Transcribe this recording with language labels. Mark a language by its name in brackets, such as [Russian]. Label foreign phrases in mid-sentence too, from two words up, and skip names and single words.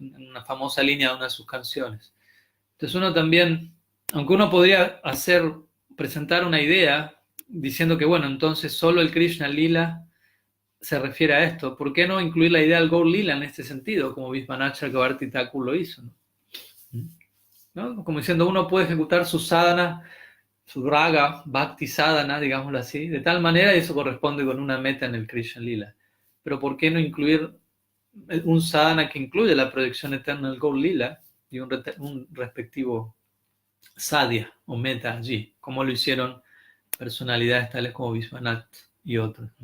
[Spanish] en una famosa línea de una de sus canciones. Entonces uno también, aunque uno podría presentar una idea diciendo que, bueno, entonces solo el Krishna Lila se refiere a esto, ¿por qué no incluir la idea del Gaur Lila en este sentido, como Vishwanath Chakravarti Thakur lo hizo? ¿No? Como diciendo, uno puede ejecutar su sadhana, su [Sanskrit] raga, bhakti sadhana, [Spanish] digámoslo así, de tal manera, y eso corresponde con una meta en el Krishna Lila. Pero ¿por qué no incluir un sadhana que incluye la proyección eterna del Gaur Lila y un respectivo sadhya o meta allí, como lo hicieron personalidades tales como Vishwanath y otros?